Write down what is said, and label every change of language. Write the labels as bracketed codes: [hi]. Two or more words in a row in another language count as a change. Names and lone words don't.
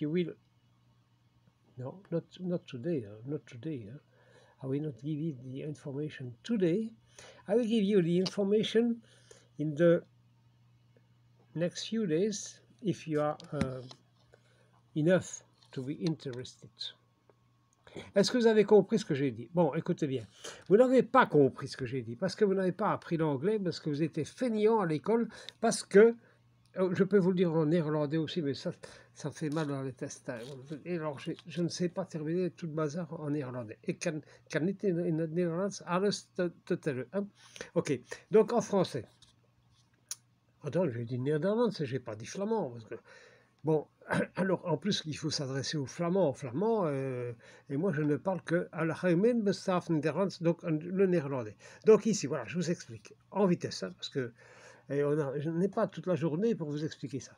[en] You will no, not today, not today. I will not give you the information today. I will give you the information in the next few days if you are enough to be interested. [fr] Est-ce que vous avez compris ce que j'ai dit? Bon, écoutez bien. Vous n'avez pas compris ce que j'ai dit parce que vous n'avez pas appris l'anglais, parce que vous étiez fainéant à l'école, parce que, je peux vous le dire en néerlandais aussi, mais ça fait mal dans les tests. Et alors, je ne sais pas terminer tout le bazar en néerlandais. [nl] Et kan niet in het Nederlands alles te tellen. [fr] Hein? Ok, donc en français. Attends, j'ai dit néerlandais, j'ai pas dit flamand. Parce que bon, alors en plus il faut s'adresser aux Flamands, et moi je ne parle que à la [nl] Gemeen Bestaaf Nederlands, [fr] donc le néerlandais. Donc ici, voilà, je vous explique en vitesse, hein, parce que je n'ai pas toute la journée pour vous expliquer ça.